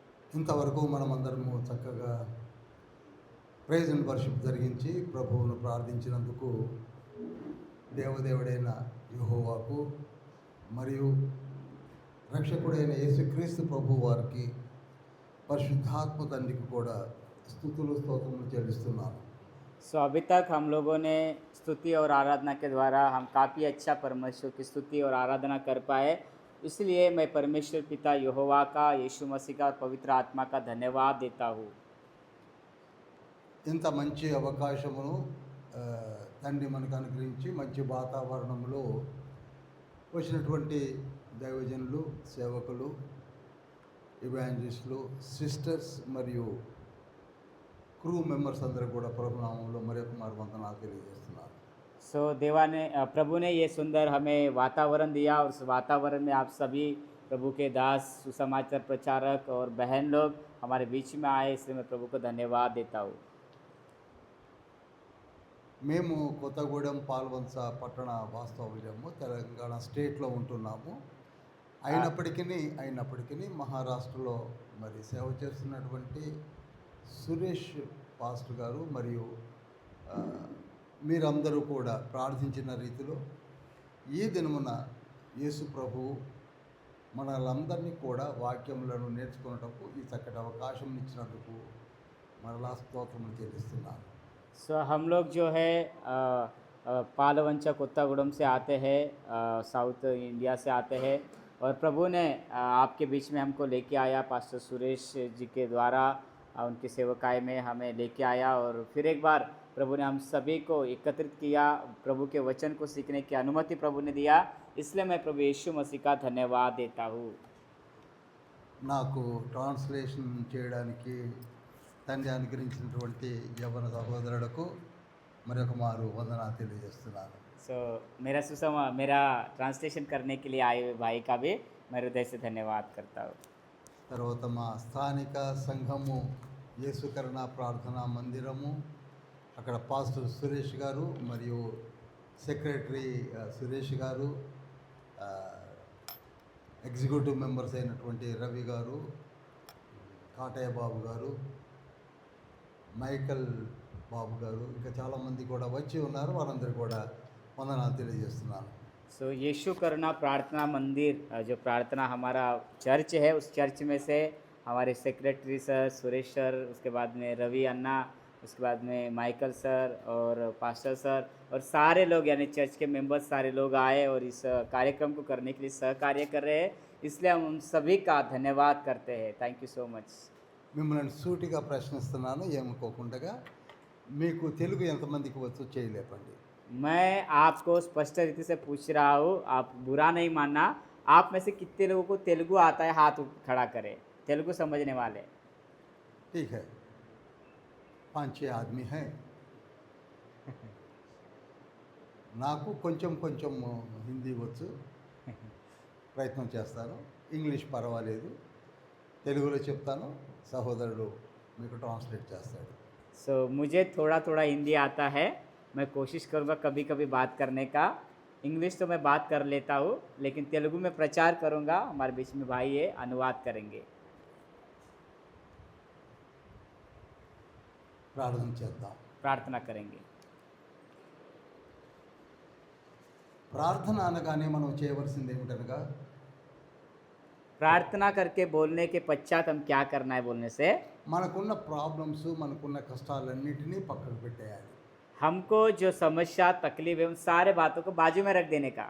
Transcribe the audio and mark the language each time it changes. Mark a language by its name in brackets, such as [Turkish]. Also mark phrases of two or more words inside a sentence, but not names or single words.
[Telugu] ఇంతవరకు మనమందరము చక్కగా [English] praise and worship [Telugu] జరిగించి ప్రభువును ప్రార్థించినందుకు దేవదేవుడైన యెహోవాకు మరియు రక్షకుడైన యేసుక్రీస్తు ప్రభు వారికి పరిశుద్ధాత్మ తండ్రికి కూడా స్తుతులు స్తోత్రములు చెల్లిస్తున్నాను. [Hindi] सो अभी तक हम लोगों ने स्तुति और आराधना के द्वारा हम काफ़ी अच्छा परमेश्वर की स्तुति और आराधना कर पाए। इसलिए मैं परमेश्वर पिता यहोवा का, यीशु मसीह का और पवित्र आत्मा का धन्यवाद देता हूँ। [Telugu] ఇంత మంచి అవకాశమును తండ్రి మనకు అనుగ్రహించి మంచి వాతావరణంలో వచ్చినటువంటి దైవజనులు, సేవకులు, ఇవాంజలిస్టులు, సిస్టర్స్ మరియు [English] crew members [Telugu] అందరూ కూడా ప్రభునామంలో మరొక మారు వందనాలు తెలియజేస్తున్నారు. [Hindi] सो प्रभु ने ये सुंदर हमें वातावरण दिया और उस वातावरण में आप सभी प्रभु के दास, सुसमाचार प्रचारक और बहन लोग हमारे बीच में आए, इसलिए मैं प्रभु को धन्यवाद देता हूँ। [Telugu] మేము కొత్తగూడెం పాల్వంచ పట్టణ వాస్తవ్యము తెలంగాణ స్టేట్లో ఉంటున్నాము. అయినప్పటికీ మహారాష్ట్రలో మరి సేవ చేస్తున్నటువంటి సురేష్ పాస్టర్ గారు మరియు మీరందరూ కూడా ప్రార్థించిన రీతిలో ఈ దినమున యేసు ప్రభువు మనలందరినీ కూడా వాక్యములను నేర్చుకున్నటకు ఈ చక్కటి అవకాశం ఇచ్చినందుకు మరలా స్తోత్రములు చెల్లిస్తున్నాను. [Hindi] सो हम लोग जो है पालवंचा कोत्तागुड़म से आते हैं, साउथ इंडिया से आते हैं, और प्रभु ने आपके बीच में हमको लेके आया। पास्टर सुरेश जी के द्वारा उनकी सेवकाई में हमें लेके आया और फिर एक बार प्रभु ने हम सभी को एकत्रित किया, प्रभु के वचन को सीखने की अनुमति प्रभु ने दिया। इसलिए मैं प्रभु यीशु मसीह का धन्यवाद देता हूँ। [Telugu] నాకు ట్రాన్స్లేషన్ చేయడానికి తండ్రి అనుగ్రహించినటువంటి యవన సహోదరులకు మరొక మారు వందనాలు తెలియజేస్తున్నాను. [Hindi] सो मेरा ट्रांसलेशन करने के लिए आए हुए भाई का भी मैं हृदय से धन्यवाद करता हूँ। [Telugu] తర్వాత మా స్థానిక సంఘము యేసుకరణ ప్రార్థనా మందిరము, అక్కడ పాస్టర్ సురేష్ గారు మరియు సెక్రటరీ సురేష్ గారు, [English] executive members [Telugu] అయినటువంటి రవి గారు, కాటయ్య బాబు గారు, మైకల్ బాబు గారు, ఇంకా చాలామంది కూడా వచ్చి ఉన్నారు. వారందరూ కూడా వందనాలు తెలియజేస్తున్నాను. [Hindi] सो यीशु करुणा प्रार्थना मंदिर जो प्रार्थना हमारा चर्च है, उस चर्च में से हमारे सेक्रेटरी सर सुरेश सर, उसके बाद में रवि अन्ना, उसके बाद में माइकल सर और पास्टर सर और सारे लोग यानी चर्च के मेंबर्स सारे लोग आए और इस कार्यक्रम को करने के लिए सहकार्य कर रहे हैं। इसलिए हम उन सभी का धन्यवाद करते हैं। [English] thank you so much. [Telugu] మిమ్మల్ని సూటిగా ప్రశ్నిస్తున్నాను, ఏమనుకోకుండా. మీకు తెలుగు ఎంతమందికి వచ్చో చేయలేపండి. [Hindi] मैं आपको स्पष्ट रीति से पूछ रहा हूँ, आप बुरा नहीं मानना। आप में से कितने लोगों को तेलुगु आता है? हाथ खड़ा करें, तेलुगु समझने वाले। ठीक है, 5-6 आदमी हैं. [Telugu] నాకు కొంచెం హిందీ వచ్చు, ప్రయత్నం చేస్తాను. ఇంగ్లీష్ పర్వాలేదు, తెలుగులో చెప్తాను, సహోదరుడు మీకు ట్రాన్స్లేట్ చేస్తాడు. [Hindi] सो मुझे थोड़ा थोड़ा हिंदी आता है, मैं कोशिश करूँगा कभी कभी बात करने का। इंग्लिश तो मैं बात कर लेता हूँ, लेकिन तेलुगु में प्रचार करूँगा। हमारे बीच में भाई है, अनुवाद करेंगे। [Telugu] ప్రార్థన చేద్దాం. [Hindi] प्रार्थना करेंगे। [Telugu] ప్రార్థన అనగానే మనం చేయవలసింది ఏమిటనగా, [Hindi] प्रार्थना करके बोलने के पश्चात हम क्या करना है बोलने से? [Telugu] మనకున్న ప్రాబ్లమ్స్, మనకున్న కష్టాలన్నిటినీ పక్కకు పెట్టేయాలి. [Hindi] हमको जो समस्या तकलीफ है उन सारे बातों को बाजू में रख देने का।